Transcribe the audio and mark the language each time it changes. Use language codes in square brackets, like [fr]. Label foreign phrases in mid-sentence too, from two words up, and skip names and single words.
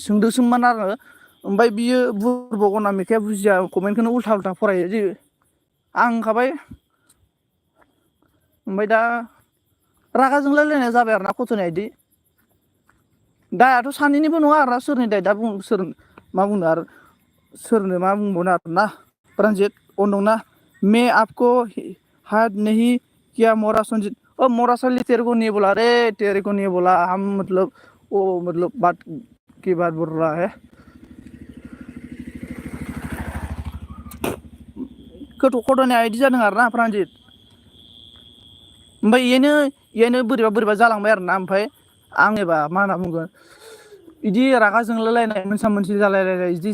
[brx] सोंदोंसोमोन आरो ओमफ्राय बियो बुरबक अनामिकाया बुजिया कमेन्टखौनो उल्था फरायो आं होनखाबाय ओमफ्राय दा रागा जोंलायलायनाय जाबाय आरो ना गथ'निया इदि दायाथ' सानैनिबो नङा आरो ना सोरनि दाय दा बुं सोर मा बुंनो आरो सोरनो मा बुंबावनो आरो ना प्रानजित अनदोंना [hi] मैं आपको हाथ नहीं किया मोरा संजीत ओ मोरा साली तेरे को नहीं बोला रे तेरे को नहीं बोला हम मतलब वो मतलब बात की बात बोल रहा है [brx] गथ' गथ'निया इदि जादों आरो ना प्रानजित ओमफ्राय इनो बोरैबा जालांबाय आरो ना ओमफ्राय आं एबा मा होनना बुंगोन इदि रागा जोंलायलायनाय मोनसा मोनसि जालायलायनाय इदि